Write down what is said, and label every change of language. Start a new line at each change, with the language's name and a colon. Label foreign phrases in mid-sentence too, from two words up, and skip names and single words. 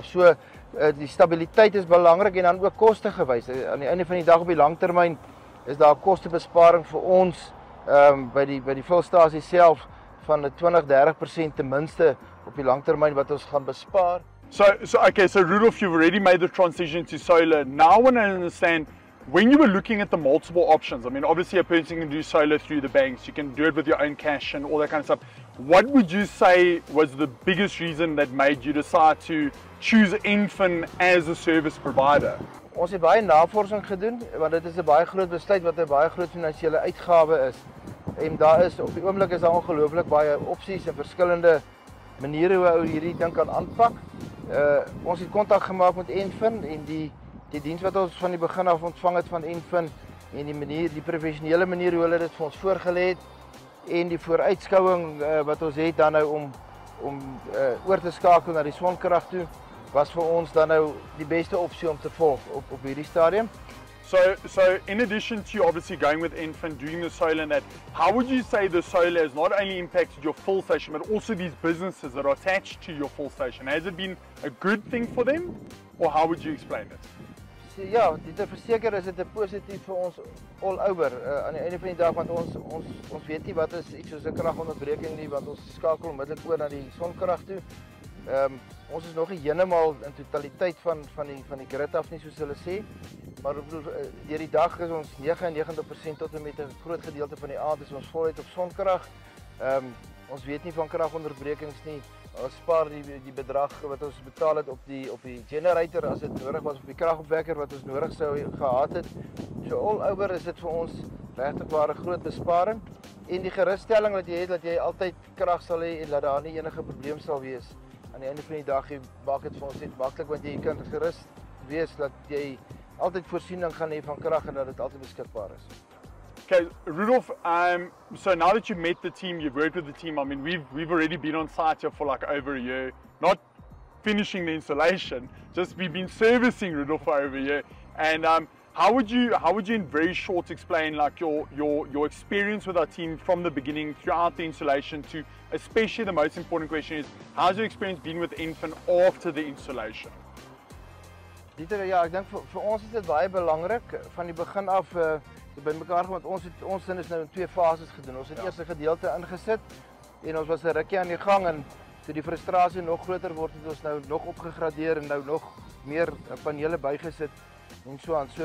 Afrikaans: So die stabiliteit is belangrik en dan ook koste gewys. Aan die einde van die dag op die langtermyn is daar 'n kostebesparing vir ons by die vulstasie self van 20-30% ten minste op die langtermyn wat ons gaan bespaar.
English: So Rudolf, you've already made the transition to solar. Now I want to understand, when you were looking at the multiple options, obviously a person can do solar through the banks, you can do it with your own cash and all that kind of stuff. What would you say was the biggest reason that made you decide to choose Enfin as a service provider?
Afrikaans: Ons het baie navorsing gedoen, want dit is 'n baie groot besluit wat 'n baie groot finansiële uitgawe is. En op die oomblik is daar ongelooflik baie opsies en verskillende maniere hoe ou hierdie ding kan aanpak. Ons het kontak gemaak met Enfin en die diens wat ons van die begin af ontvang het van Enfin en die professionele manier hoe hulle dit vir ons voorgelê het en die vooruitskouing wat ons het dan om oor te skakel na die sonkrag toe, was vir ons dan die beste opsie om te volg op hierdie stadium.
English: So in addition to obviously going with Enfin, doing the solar and that, how would you say the solar has not only impacted your full station, but also these businesses that are attached to your full station? Has it been a good thing for them, or how would you explain it?
Afrikaans: Ja, dit verseker is dit 'n positief vir ons
English: all over.
Afrikaans: Aan die einde van die dag, want ons weet nie wat is iets soos 'n kragonderbreking nie, want ons skakel onmiddellik oor na die sonkrag toe. Ons is nog nie heeltemal in totaliteit van die grid af nie, soos hulle sê. Maar deur die dag is ons 99% tot en met 'n groot gedeelte van die aand is ons voluit op sonkrag. Ons weet nie van kragonderbrekings nie. ons spaar die bedrag wat ons betaal het op die generator as dit nodig was, op die kragopwekker wat ons nodig sou gehad het. So
English: all over
Afrikaans: is dit vir ons regtig 'n groot besparing en die gerusstelling wat jy het dat jy altyd krag sal hê en dat daar nie enige probleem sal wees. Aan die einde van die dag maak dit vir ons net maklik want jy kan gerus wees dat jy altyd voorsiening gaan hê van krag en dat dit altyd beskikbaar is.
English: Okay, Rudolf, so now that you've met the team, you've worked with the team, I mean, we've already been on site here for like over a year, not finishing the installation, just we've been servicing Rudolf for over a year. And how would you in very short explain like your experience with our team from the beginning throughout the installation to, especially the most important question is, how's your experience been with Infin after the installation?
Afrikaans: Dieter, ja, ek dink vir ons is dit baie belangrik van die begin af by mekaar want ons sin is nou in 2 fases gedoen. Ons het eers 'n gedeelte ingesit en ons was 'n rukkie aan die gang en toe die frustrasie nog groter word het ons nou nog opgegradeer en nou nog meer panele bygesit en so aan.